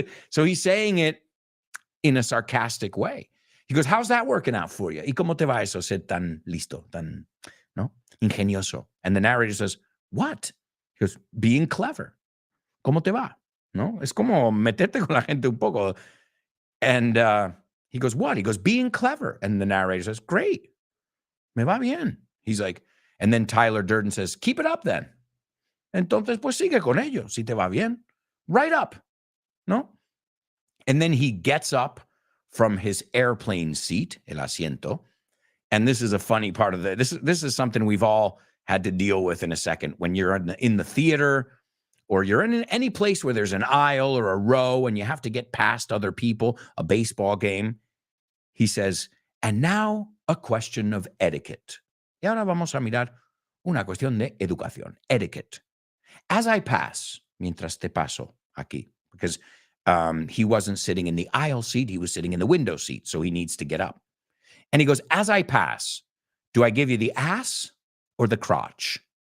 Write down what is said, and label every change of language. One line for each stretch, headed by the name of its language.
English: So he's saying it in a sarcastic way. He goes, how's that working out for you?
Spanish: ¿Y cómo te va eso ser tan listo, tan, no? Ingenioso.
English: And the narrator says, what? He goes, being clever.
Spanish: ¿Cómo te va?
English: No?
Spanish: Es como meterte con la gente un poco.
English: And he goes, what? He goes, being clever. And the narrator says, great.
Spanish: Me va bien.
English: He's like, and then Tyler Durden says, keep it up then.
Spanish: Entonces, pues sigue con ello, si te va bien.
English: Right up. No? And then he gets up from his airplane seat, el asiento. And this is a funny part of this is something we've all had to deal with in a second. When you're in the theater, or you're in any place where there's an aisle or a row and you have to get past other people, a baseball game, he says, and now a question of etiquette.
Spanish: Y ahora vamos a mirar una cuestión de educación, etiquette.
English: As I pass,
Spanish: mientras te paso aquí,
English: because he wasn't sitting in the aisle seat, he was sitting in the window seat, so he needs to get up. And he goes, as I pass, do I give you the ass or the crotch?